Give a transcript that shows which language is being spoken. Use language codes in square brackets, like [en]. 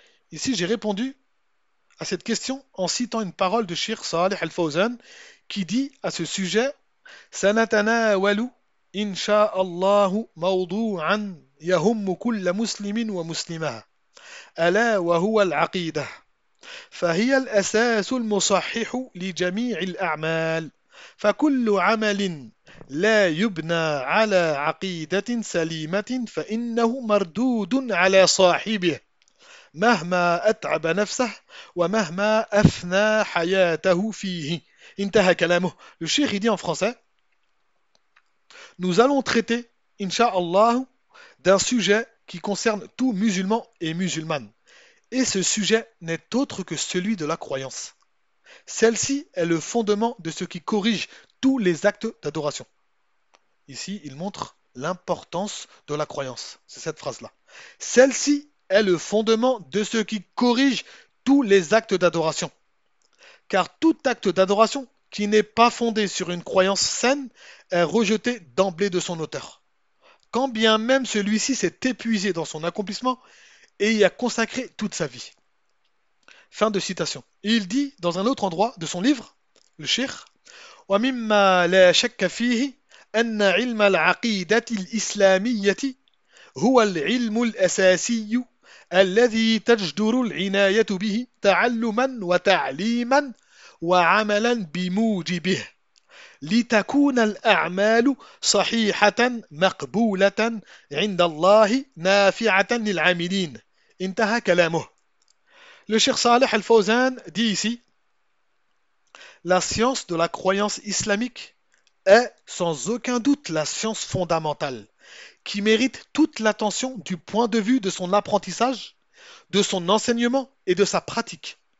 [fr] Ici, j'ai répondu à cette question en citant une parole de Cheikh Saleh Al-Fawzan qui dit à ce sujet, [ar] Sanatanawalu insha Allahu mawdu'an yahum kull muslimin wa muslimah. Ala wa huwa al-aqidah. فهي الأساس المصحح لجميع الأعمال فكل عمل لا يبنى على عقيدة سليمة فإنه مردود على صاحبه مهما أتعب نفسه ومهما أفنى حياته فيه. انتهى كلامه. [fr] Le cheikh dit en français: Nous allons traiter, inshallah, d'un sujet qui concerne tout musulman et musulmane. Et ce sujet n'est autre que celui de la croyance. Celle-ci est le fondement de ce qui corrige tous les actes d'adoration. Ici, il montre l'importance de la croyance. C'est cette phrase-là. Celle-ci est le fondement de ce qui corrige tous les actes d'adoration. Car tout acte d'adoration qui n'est pas fondé sur une croyance saine est rejeté d'emblée de son auteur. Quand bien même celui-ci s'est épuisé dans son accomplissement, et y a consacré toute sa vie. Fin de citation. Et il dit dans un autre endroit de son livre, le Cheikh, [ar] وَمِمَّا لَا شَكَّ فِيهِ أَنَّ عِلْمَ الْعَقِيدَةِ الْإِسْلَامِيَّةِ هُوَ الْعِلْمُ الْأَسَاسِيُّ الَّذِي تَجْدُرُ الْعِنَايَةُ بِهِ تَعَلُّمًا وَتَعْلِيمًا وَعَمَلًا بِمُوجِبِهِ لِتَكُونَ الْأَعْمَالُ صَحِيحَةً مَقْبُولَةً عِنْدَ اللَّهِ نَافِعَةً لِلْعَامِلِينَ. انتهى كلامه. [fr] Le cheikh Saleh Al-Fawzan dit ici: La science de la croyance islamique est sans aucun doute la science fondamentale qui mérite toute l'attention du point de vue de son apprentissage, de son enseignement et de sa pratique.